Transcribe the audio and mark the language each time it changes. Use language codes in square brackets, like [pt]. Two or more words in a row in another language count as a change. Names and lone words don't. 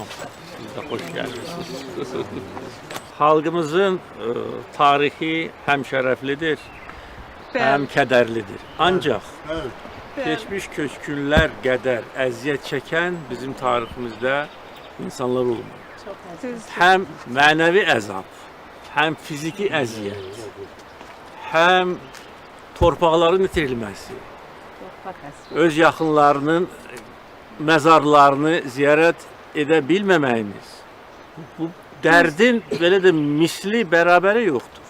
[tr] Siz de hoş gelmişsiniz. Halkımızın tarihi hem şereflidir, hem kederlidir. Ancak geçmiş köçkünler kadar eziyet çeken bizim tarihimizde insanlar olmuyor. [az] Hem mənəvi əzab, hem fiziki əziyyət, hem torpaqların itirilməsi, öz yaxınlarının məzarlarını ziyarət edə bilməməyimiz, bu dərdin belə də misli bərabəri yoxdur.